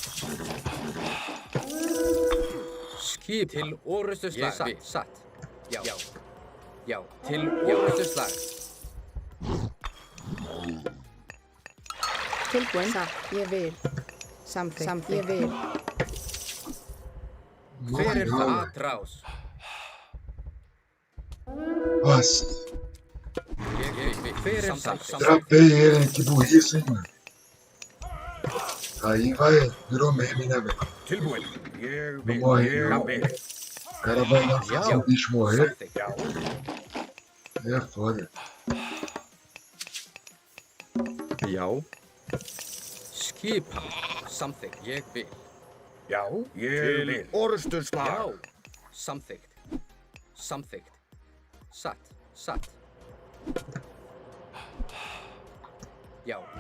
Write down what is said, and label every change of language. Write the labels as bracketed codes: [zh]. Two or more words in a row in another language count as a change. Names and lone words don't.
[is] Skip til orustuslag. Ég satt. Já. Já. Já. Til orustuslag. Tilbúinn. Satt. Ég vil. Samþykkt. Ég vil. Hver er [pt] Não, [is] þar? [pt] velho. [is] Atrás. [pt] Nossa, [is] Ég vil. Hver er þar? [pt] trapei ele, hein? Que burrice, hein, mano. Aí virou meme, né, velho? [is] Tilbúinn. Ég vil. [pt] morre, [is] Ég [pt] não. [is] vil. [pt] O cara vai lá fazer o bicho morrer, [is] Samþykkt. Já. [pt] aí é foda. [is] Já. Skipan. Samþykkt. Ég vil. Já. Ég vil. Orustuslag. Já. Samþykkt. Samþykkt. Satt. Satt. Já.